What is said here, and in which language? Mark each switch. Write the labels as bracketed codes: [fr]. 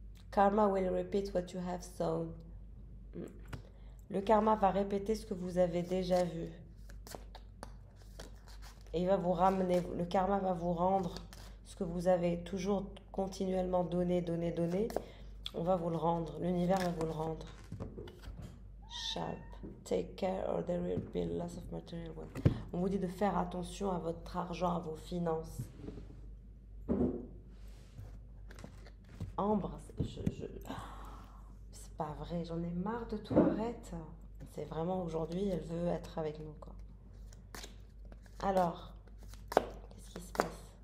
[en] Karma will repeat what you have sown. [fr] Le karma va répéter ce que vous avez déjà vu. Et il va vous ramener, le karma va vous rendre ce que vous avez toujours continuellement donné. On va vous le rendre, l'univers va vous le rendre. [en] Sharp. Take care or there will be loss of material wealth. [fr] On vous dit de faire attention à votre argent, à vos finances. Ambre, c'est pas vrai, j'en ai marre de tout, arrête. C'est vraiment aujourd'hui, elle veut être avec nous, quoi. Alors, qu'est-ce qui se passe?